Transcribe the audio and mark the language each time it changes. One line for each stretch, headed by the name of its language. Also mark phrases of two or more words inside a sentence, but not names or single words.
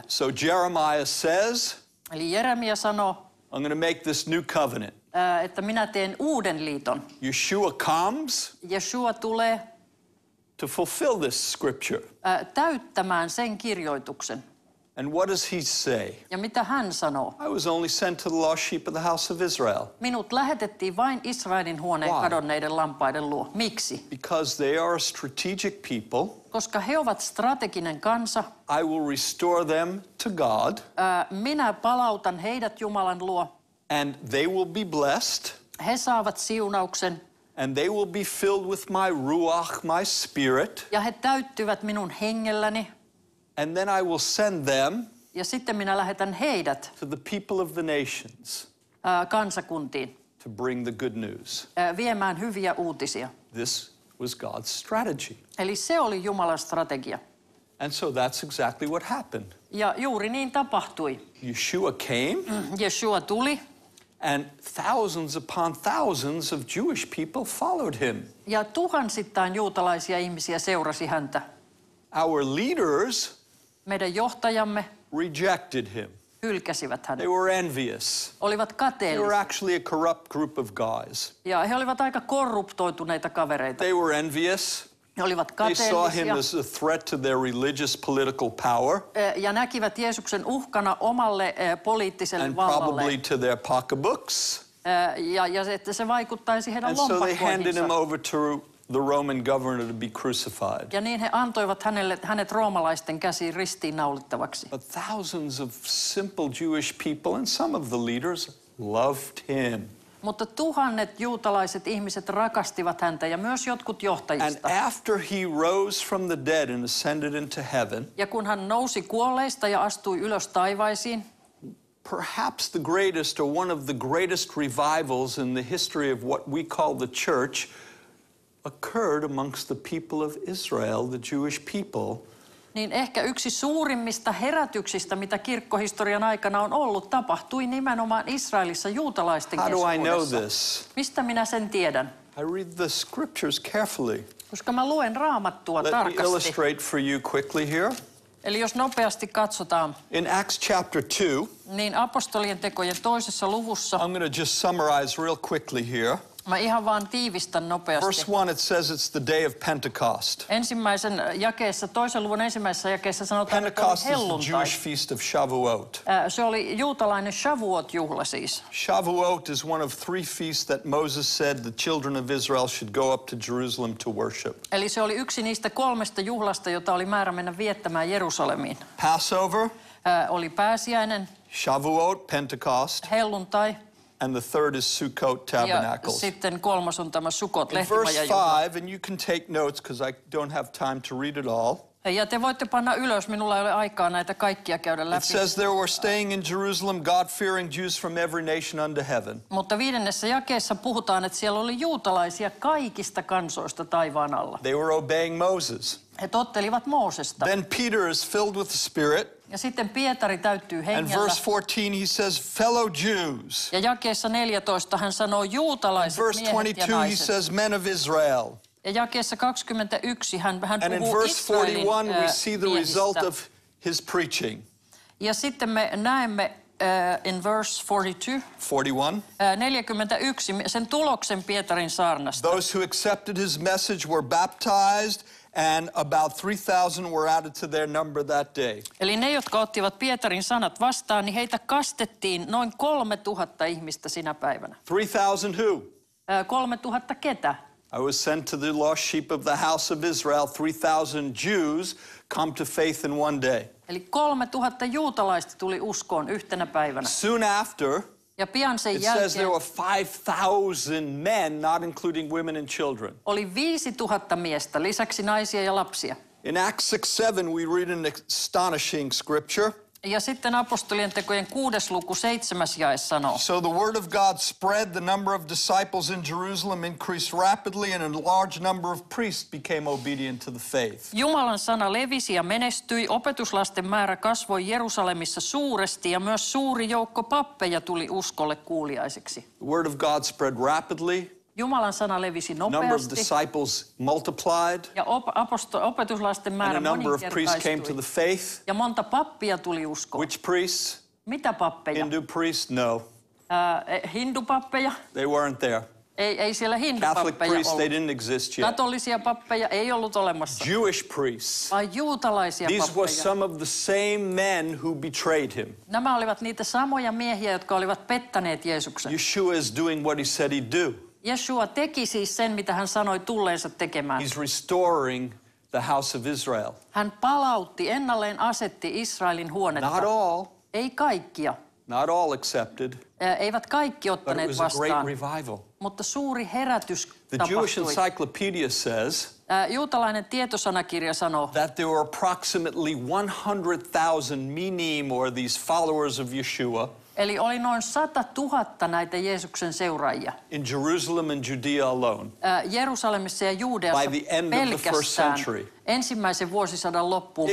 English: So Jeremiah says,
Finnish: Eli Jeremia sanoo,
English: I'm going to make this new covenant.
Finnish: että minä teen uuden liiton.
English: Yeshua comes
Finnish: Jeshua tulee
English: to fulfill this scripture.
Finnish: täyttämään sen kirjoituksen.
English: And what does he say?
Finnish: Ja mitä hän sanoo?
English: I was only sent to the lost sheep of the house of Israel.
Finnish: Minut lähetettiin vain Israelin huoneen
English: Why?
Finnish: kadonneiden lampaiden luo. Miksi?
English: Because they are a strategic people.
Finnish: Koska he ovat strateginen kansa.
English: I will restore them to God.
Finnish: Minä palautan heidät Jumalan luo.
English: And they will be blessed.
Finnish: He saavat siunauksen.
English: And they will be filled with my ruach, my spirit.
Finnish: Ja he täyttyvät minun hengelläni.
English: And then I will send them
Finnish: Ja sitten minä lähetän heidät
English: to the people of the nations
Finnish: kansakuntiin
English: to bring the good news.
Finnish: Viemään hyviä uutisia.
English: This was God's strategy.
Finnish: Eli se oli Jumalan strategia.
English: And so that's exactly what happened.
Finnish: Ja juuri niin tapahtui.
English: Yeshua came,
Finnish: Jeshua tuli
English: and thousands upon thousands of Jewish people followed him.
Finnish: ja tuhansittain juutalaisia ihmisiä seurasi häntä.
English: Our leaders
Finnish: Meidän johtajamme
English: rejected him.
Finnish: hylkäsivät
English: They
Finnish: hänet.
English: were envious.
Finnish: Olivat
English: They were
Finnish: kateellisia.
English: actually a corrupt group of guys.
Finnish: Ja he olivat aika korruptoituneita kavereita.
English: They were envious.
Finnish: He olivat
English: They saw him
Finnish: kateellisia
English: as a threat to their religious political power
Finnish: ja näkivät Jeesuksen uhkana omalle poliittiselle
English: and probably
Finnish: vallalle.
English: to their pocketbooks.
Finnish: Ja että se vaikuttaisi heidän
English: And so they handed him
Finnish: lompakkoihinsa.
English: over to the Roman governor to be crucified.
Finnish: Ja niin he antoivat hänet roomalaisten käsiin ristiinnaulittavaksi.
English: But thousands of simple Jewish people and some of the leaders loved him.
Finnish: Mutta tuhannet juutalaiset ihmiset rakastivat häntä ja myös jotkut
English: And
Finnish: johtajista.
English: after he rose from the dead and ascended into heaven,
Finnish: Ja kun hän nousi kuolleista ja astui ylös taivaisiin,
English: perhaps the greatest or one of the greatest revivals in the history of what we call the church occurred amongst the people of Israel, the Jewish people.
Finnish: niin ehkä yksi suurimmista herätyksistä, mitä kirkkohistorian aikana on ollut, tapahtui nimenomaan Israelissa juutalaisten
English: How do I know
Finnish: keskuudessa.
English: this?
Finnish: Mistä minä sen tiedän?
English: I read the scriptures carefully.
Finnish: Koska mä luen Raamattua
English: Let me
Finnish: tarkasti.
English: illustrate for you quickly here.
Finnish: Eli jos nopeasti katsotaan,
English: In Acts chapter 2,
Finnish: niin apostolien tekojen 2. luvussa,
English: I'm going to just summarize real quickly here.
Finnish: mä ihan vaan tiivistän nopeasti.
English: Verse 1, it says it's the day of Pentecost.
Finnish: Ensimmäisen jakeessa, 2. luvun ensimmäisessä jakeessa sanotaan, että oli
English: Pentecost is the
Finnish: helluntai.
English: Jewish feast of Shavuot.
Finnish: Se oli juutalainen Shavuot-juhla siis.
English: Shavuot is one of 3 feasts that Moses said the children of Israel should go up to Jerusalem to worship.
Finnish: Eli se oli yksi niistä 3 juhlasta, jota oli määrä mennä viettämään Jerusalemiin.
English: Passover,
Finnish: Oli pääsiäinen,
English: Shavuot, Pentecost,
Finnish: helluntai
English: and the third is Sukkot
Finnish: ja
English: Tabernacles.
Finnish: sitten 3 on tämä Sukot,
English: In verse
Finnish: lehtimajajuhla.
English: 5, and you can take notes because I don't have time to read it all.
Finnish: Ja te voitte panna ylös, minulla ei ole aikaa näitä kaikkia käydä
English: It
Finnish: läpi.
English: says there were staying in Jerusalem God-fearing Jews from every nation under heaven.
Finnish: Mutta 5. jakeessa puhutaan, että siellä oli juutalaisia kaikista kansoista taivaan alla.
English: They were obeying Moses.
Finnish: He tottelivat Moosesta.
English: Then Peter is filled with the Spirit.
Finnish: Ja sitten Pietari täyttyy
English: And
Finnish: hengellä.
English: verse 14, he says, fellow Jews.
Finnish: Ja jakeessa 14 hän sanoo juutalaiset
English: Verse
Finnish: miehet ja
English: 22, he
Finnish: naiset.
English: says, men of Israel.
Finnish: Ja jakeessa 21 hän
English: And in
Finnish: puhuu
English: verse
Finnish: Israelin
English: 41, we see the result
Finnish: miehistä.
English: of his preaching.
Finnish: Ja sitten me näemme
English: in verse
Finnish: 42, 41. 41 sen tuloksen Pietarin saarnasta.
English: Those who accepted his message were baptized, and about 3,000 were added to their number that day.
Finnish: Eli ne, jotka ottivat Pietarin sanat vastaan, niin heitä kastettiin noin 3000 ihmistä sinä päivänä.
English: 3,000 who?
Finnish: 3000 ketä?
English: I was sent to the lost sheep of the house of Israel. 3,000 Jews come to faith in one day.
Finnish: Eli 3000 juutalaista tuli uskoon yhtenä päivänä.
English: Soon after,
Finnish: Ja pian sen
English: it says there
Finnish: jälkeen
English: were 5,000 men, not including women and children.
Finnish: oli 5000 miestä, lisäksi naisia ja lapsia.
English: In Acts 6:7, we read an astonishing scripture.
Finnish: Ja sitten apostolien tekojen 6. luku 7. jae sanoo.
English: So the word of God spread, the number of disciples in Jerusalem increased rapidly, and a large number of priests became obedient to the faith.
Finnish: Jumalan sana levisi ja menestyi, opetuslasten määrä kasvoi Jerusalemissa suuresti ja myös suuri joukko pappeja tuli uskolle kuuliaiseksi.
English: The word of God spread rapidly,
Finnish: Jumalan sana levisi
English: number of
Finnish: nopeasti
English: disciples multiplied,
Finnish: ja opetuslasten
English: and
Finnish: määrä
English: a number of priests came to the
Finnish: moninkertaistui.
English: faith.
Finnish: Ja monta pappia tuli uskoon.
English: Which priests?
Finnish: Mitä pappeja?
English: Hindu priests? No,
Finnish: Hindupappeja?
English: they weren't there.
Finnish: Ei siellä
English: Catholic
Finnish: hindupappeja
English: priests, they
Finnish: ollut.
English: didn't exist yet.
Finnish: Katolisia pappeja ei ollut olemassa,
English: Jewish priests.
Finnish: vaan juutalaisia
English: These were
Finnish: pappeja.
English: some of the same men who betrayed him.
Finnish: Nämä olivat niitä samoja miehiä, jotka olivat pettäneet Jeesuksen.
English: Yeshua is doing what he said he'd do.
Finnish: Jeshua teki siis sen, mitä hän sanoi tulleensa tekemään.
English: He's restoring the house of Israel.
Finnish: Hän palautti, ennalleen asetti Israelin huonetta.
English: Not all,
Finnish: Ei kaikkia.
English: not all accepted,
Finnish: Eivät kaikki
English: but it
Finnish: ottaneet
English: was a great
Finnish: vastaan,
English: revival.
Finnish: mutta suuri herätys
English: The Jewish
Finnish: tapahtui.
English: Encyclopedia says
Finnish: Juutalainen tietosanakirja sanoo,
English: that there were approximately 100,000 minim, or these followers of Yeshua,
Finnish: eli oli noin 100 000 näitä Jeesuksen seuraajia.
English: in Jerusalem and Judea alone.
Finnish: Jerusalemissa ja Juudeassa
English: By the end of the first
Finnish: pelkästään
English: century.
Finnish: ensimmäisen vuosisadan loppuun